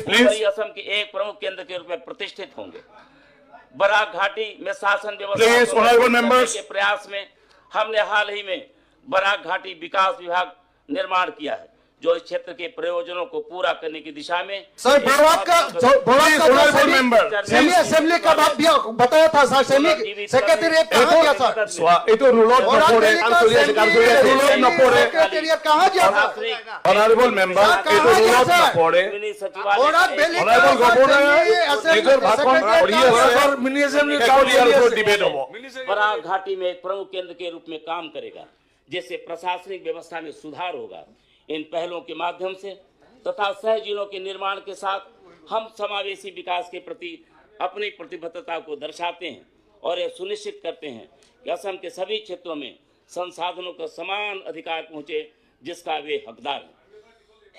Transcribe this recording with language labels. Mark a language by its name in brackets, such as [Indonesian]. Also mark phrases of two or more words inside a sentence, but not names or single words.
[Hindi] उत्तरी असम के एक प्रमुख केंद्र के रूप में प्रतिष्ठित होंगे। बराक घाटी में शासन व्यवस्था [English] Please, [Hindi] को [English] honorable [Hindi] मजबूत करने [English] members. [Hindi] के प्रयास में हमने हाल ही में बराक घाटी विकास विभाग निर्माण किया है जो इस क्षेत्र के प्रयोजनों को पूरा करने की दिशा में सर बराक का [English] honorable member. semi assembly [Hindi] का बात भी बताया था सर। [English] semi secretariat [Hindi] कहाँ गया सर? [Assamese] চোৱা এইটো ৰুলত নপৰে, কাম চলি আছে, ৰুলত নপৰে। [Hindi] सेक्रेटेरिएट कहाँ गया सर? [English] honorable member [Assamese] এইটো ৰুলত নপৰে। [Hindi] मिनी सचिवालय बोराक का बेली एक- [English] honorable governor [Hindi] असेंबली [Assamese] নিজৰ ভাষণ কৰি আছে। [Hindi] मिनी [Assamese] ইয়াৰ ওপৰত ডিবেট হ'ব। [Hindi] बराक घाटी में एक प्रमुख केंद्र के रूप में काम करेगा जिससे प्रशासनिक व्यवस्था में सुधार होगा। इन पहलों के माध्यम से तथा सह जिलों के निर्माण के साथ हम समावेशी विकास के प्रति अपनी प्रतिबद्धता को दर्शाते हैं और यह सुनिश्चित करते हैं कि असम के सभी क्षेत्रों में संसाधनों का समान अधिकार पहुंचे जिसका वे हकदार हैं।